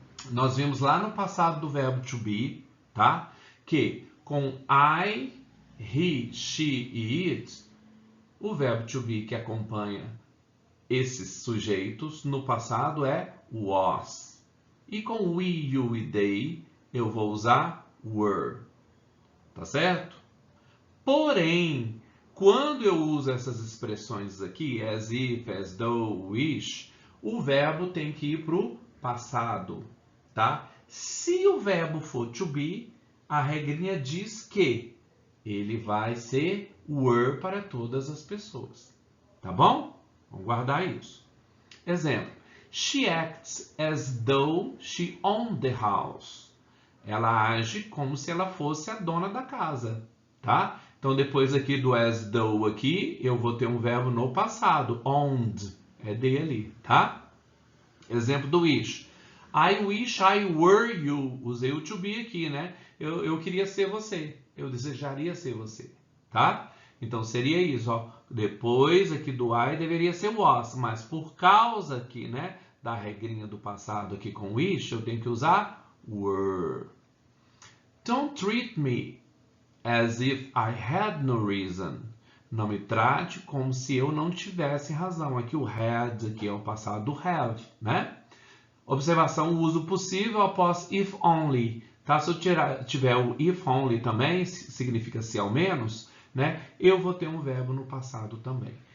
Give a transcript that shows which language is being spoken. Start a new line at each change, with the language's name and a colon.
Portuguese: Nós vimos lá no passado do verbo to be, tá? Que com I, he, she e it, o verbo to be que acompanha esses sujeitos no passado é was. E com we, you e they, eu vou usar were. Tá certo? Porém, quando eu uso essas expressões aqui, as if, as though, wish, o verbo tem que ir para o passado, tá? Se o verbo for to be, a regrinha diz que ele vai ser were para todas as pessoas, tá bom? Vamos guardar isso. Exemplo.
English: She acts as though she owned the house.
Portuguese: Ela age como se ela fosse a dona da casa, tá? Então, depois aqui do as though aqui, eu vou ter um verbo no passado. Owned. É dele, tá? Exemplo do wish.
English: I wish I were you.
Portuguese: Usei o to be aqui, né? Eu queria ser você. Eu desejaria ser você, tá? Então, seria isso, ó. Depois aqui do I deveria ser was, mas por causa aqui, né, da regrinha do passado aqui com wish, eu tenho que usar were.
English: Don't treat me as if I had no reason.
Portuguese: Não me trate como se eu não tivesse razão. Aqui o had aqui é o passado do have, né? Observação, o uso possível após if only. Tá? Se eu tiver o if only também, significa se ao menos, né? Eu vou ter um verbo no passado também.